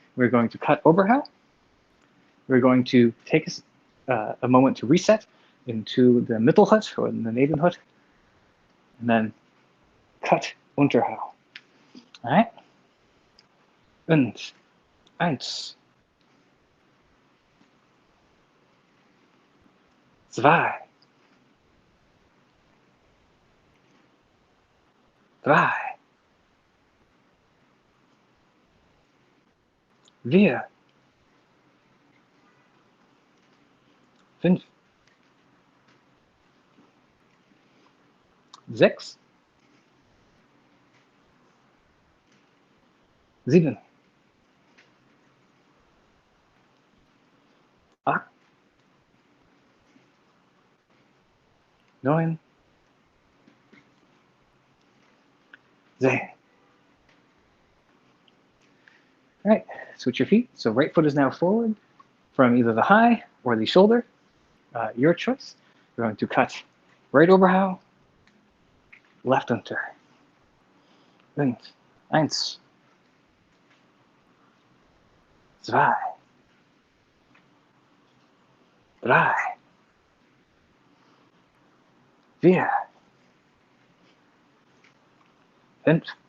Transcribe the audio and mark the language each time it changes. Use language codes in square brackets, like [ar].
[en] We're going to cut Oberhau. We're going to take a moment to reset into the Mittelhut or the Nebenhut, and then cut Unterhau. All right? [de] Und eins, zwei, drei, vier, fünf, sechs, sieben, acht, neun, 10. [en] All right, switch your feet. So right foot is now forward from either the high or the shoulder, your choice. We're going to cut right Oberhau, left Unter. [de] Und eins, zwei, drei, vier, fünf,